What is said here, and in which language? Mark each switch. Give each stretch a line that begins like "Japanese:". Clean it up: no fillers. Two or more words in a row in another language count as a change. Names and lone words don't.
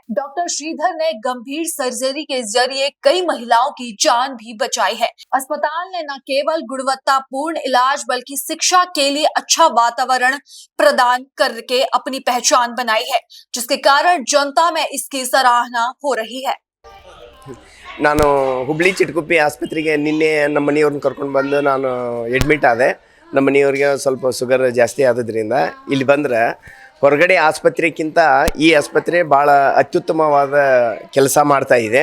Hindi: डॉक्टर श्रीधर ने गंभीर सर्जरी के जरिए कई महिलाओं की जान भी बचाई है। अस्पताल ने न केवल गुणवत्तापूर्ण इलाज बल्कि शिक्षा के लिए अच्छा वातावरण प्रदान करके अपनी पहचान बनाई है, जिसके कारण जनता में इसकी सराहना हो रही है।
Kannada: ನಾನು ಹುಬ್ಳಿ ಚಿಟ್ಕುಪ್ಪಿ ಆಸ್ಪತ್ರೆಗೆ ನಿನ್ನೆ ನಮ್ಮ ಮನೆಯವ್ರನ್ನ ಕರ್ಕೊಂಡು ಬಂದು ನಾನು ಅಡ್ಮಿಟ್ ಆದೆ. ನಮ್ಮ ಮನೆಯವ್ರಿಗೆ ಸ್ವಲ್ಪ ಶುಗರ್ ಜಾಸ್ತಿ ಆದದ್ರಿಂದ ಇಲ್ಲಿ ಬಂದ್ರೆ ಹೊರಗಡೆ ಆಸ್ಪತ್ರೆಗಿಂತ ಈ ಆಸ್ಪತ್ರೆ ಭಾಳ ಅತ್ಯುತ್ತಮವಾದ ಕೆಲಸ ಮಾಡ್ತಾ ಇದೆ.